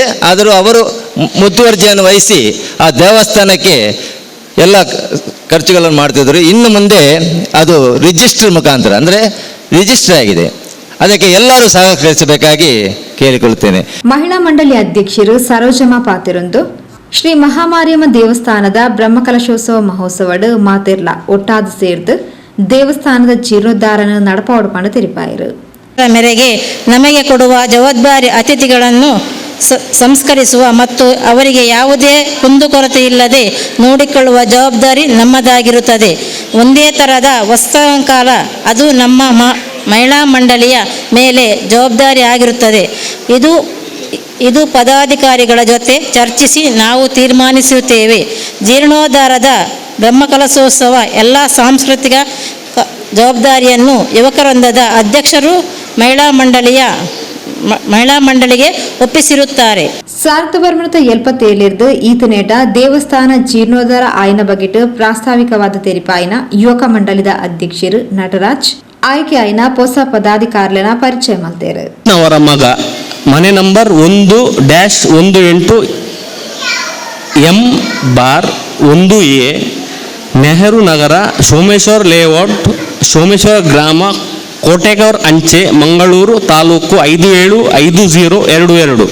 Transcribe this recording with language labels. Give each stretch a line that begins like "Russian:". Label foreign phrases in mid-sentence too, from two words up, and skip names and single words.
Kannada: ಆದರೂ ಅವರು ಮುತುವರ್ಜಿಯನ್ನು ವಹಿಸಿ ಆ ದೇವಸ್ಥಾನಕ್ಕೆ ಎಲ್ಲ ಖರ್ಚುಗಳನ್ನು ಮಾಡ್ತಿದ್ರು. ಇನ್ನು ಮುಂದೆ ಅದು ರಿಜಿಸ್ಟರ್ ಮುಖಾಂತರ, ಅಂದರೆ ರಿಜಿಸ್ಟರ್ ಆಗಿದೆ. ಅದಕ್ಕೆ ಎಲ್ಲರೂ ಸಹಕರಿಸಬೇಕಾಗಿ ಕೇಳಿಕೊಳ್ಳುತ್ತೇನೆ.
Tulu: ಮಹಿಳಾ ಮಂಡಳಿ ಅಧ್ಯಕ್ಷರು ಸರೋಜಮ್ಮ ಪಾತಿರೊಂದು ಶ್ರೀ ಮಹಾಮಾರಿಯಮ್ಮ ದೇವಸ್ಥಾನದ ಬ್ರಹ್ಮಕಲಶೋತ್ಸವ ಮಹೋತ್ಸವಡ್ ಮಾತೆರ್ಲ ಒಟ್ಟಾದ ಸೇರ್ದು ದೇವಸ್ಥಾನದ ಜೀರ್ಣೋದ್ಧಾರನ ನಡಪಾವಡು ತಿರುಪಾಯರು.
Kannada: ಮೇರೆಗೆ ನಮಗೆ ಕೊಡುವ ಜವಾಬ್ದಾರಿ ಅತಿಥಿಗಳನ್ನು ಸಂಸ್ಕರಿಸುವ ಮತ್ತು ಅವರಿಗೆ ಯಾವುದೇ ಕುಂದುಕೊರತೆ ಇಲ್ಲದೆ ನೋಡಿಕೊಳ್ಳುವ ಜವಾಬ್ದಾರಿ ನಮ್ಮದಾಗಿರುತ್ತದೆ. ಒಂದೇ ಥರದ ವಸ್ತುಕಾಲ ಅದು ನಮ್ಮ ಮಹಿಳಾ ಮಂಡಳಿಯ ಮೇಲೆ ಜವಾಬ್ದಾರಿ ಆಗಿರುತ್ತದೆ. ಇದು ಪದಾಧಿಕಾರಿಗಳ ಜೊತೆ ಚರ್ಚಿಸಿ ನಾವು ತೀರ್ಮಾನಿಸುತ್ತೇವೆ. ಜೀರ್ಣೋದ್ಧಾರದ ಬ್ರಹ್ಮಕಲಶೋತ್ಸವ ಎಲ್ಲ ಸಾಂಸ್ಕೃತಿಕ ಜವಾಬ್ದಾರಿಯನ್ನು ಯುವಕವೃಂದದ ಅಧ್ಯಕ್ಷರು ಮಹಿಳಾ ಮಂಡಳಿಗೆ ಒಪ್ಪಿಸಿರುತ್ತಾರೆ.
Tulu: 1977 ಈತನೇಟ ದೇವಸ್ಥಾನ ಜೀರ್ಣೋದ್ಧಾರ ಆಯ್ನ ಬಗೆಟ್ ಪ್ರಾಸ್ತಾವಿಕವಾದ ತೆರಿಪಾಯಿನ ಯುವಕ ಮಂಡಳಿದ ಅಧ್ಯಕ್ಷರು ನಟರಾಜ್ ಆಯ್ಕೆ ಆಯ್ನ
Kannada: ಹೊಸ ಪದಾಧಿಕಾರಿಗಳನ್ನ ಪರಿಚಯ ಮಾಡ್ತಾರೆ. ಅವರ ಮಗ ಮನೆ ನಂಬರ್ 1-18 M/1A ನೆಹರು ನಗರ, ಸೋಮೇಶ್ವರ್ ಲೇಔಟ್, ಸೋಮೇಶ್ವರ ಗ್ರಾಮ, ಕೋಟೆಗೌರ್ ಅಂಚೆ, ಮಂಗಳೂರು ತಾಲೂಕು 575022.